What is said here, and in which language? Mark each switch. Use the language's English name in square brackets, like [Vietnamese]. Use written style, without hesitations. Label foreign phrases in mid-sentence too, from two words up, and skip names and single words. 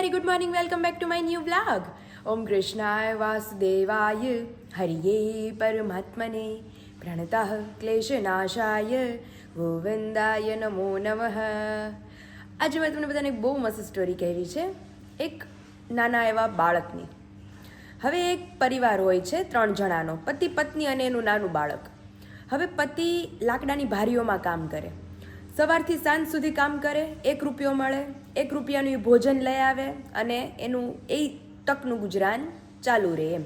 [English] morning, welcome back to my new vlog. [Sanskrit] ओम कृष्णाय वासुदेवाय हरये परमात्मने प्रणतः क्लेशनाशाय गोविन्दाय नमो नमः. [Gujarati] આજે મેં તમને બધાને એક બહુ મસ્ત સ્ટોરી કહેવી છે, એક નાના એવા બાળકની. હવે એક પરિવાર હોય છે 3 જણાનો, પતિ પત્ની અને એનું નાનું બાળક. હવે પતિ લાકડાની ભારીઓમાં કામ કરે, સવારથી સાંજ સુધી કામ કરે, 1 રૂપિયો મળે, 1 રૂપિયાનું એ ભોજન લઈ આવે અને એનું એ તકનું ગુજરાન ચાલુ રહે એમ.